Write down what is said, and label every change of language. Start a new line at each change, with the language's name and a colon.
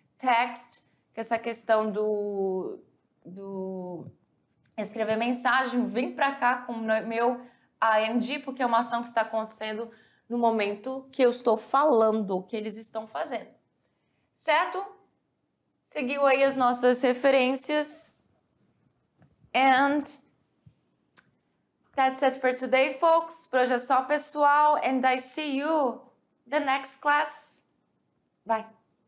Portuguese: Text, que é essa questão do escrever mensagem, vem para cá com o meu ing, porque é uma ação que está acontecendo no momento que eu estou falando, que eles estão fazendo. Certo? Seguiu aí as nossas referências.
English: And that's it for today, folks.
Portuguese: Por hoje é só, pessoal.
English: And I see you the next class. Bye.